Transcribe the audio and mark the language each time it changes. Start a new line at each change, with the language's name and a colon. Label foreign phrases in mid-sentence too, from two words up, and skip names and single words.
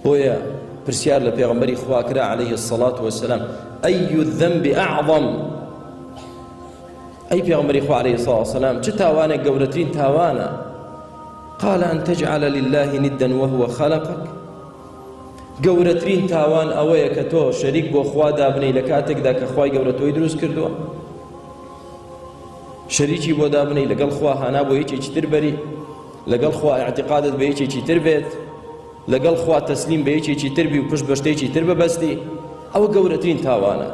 Central Kurdish: بۆیە پرسیار لە پێغەمبەری خوا کرا
Arabic: عليه الصلاة والسلام أي الذنب أعظم أي
Central Kurdish: پێغەمبەری خوا
Arabic: عليه الصلاة والسلام
Central Kurdish: چ تاوانێک گەورەترین تاوانە؟
Arabic: قال أن تجعل لله ندا وهو خلقك
Central Kurdish: گەورەترین تاوان ئەوەیە کە تۆ شەریک بۆ خوا دابنەی لە کاتێکدا کە خوای گەورە تۆی دروست کردووە، شەریکی بۆ دابنەی لەگەڵ خوا هانا بۆ یەکێکی تر بەری، لەگەڵ خوا اعتقادت بە یەکێکی تر بێت، لەگەڵ خوا تەسلیم بە یەکێکی تر بی و پشت بە شتێکی تر ببەستی، ئەوە گەورەترین تاوانە.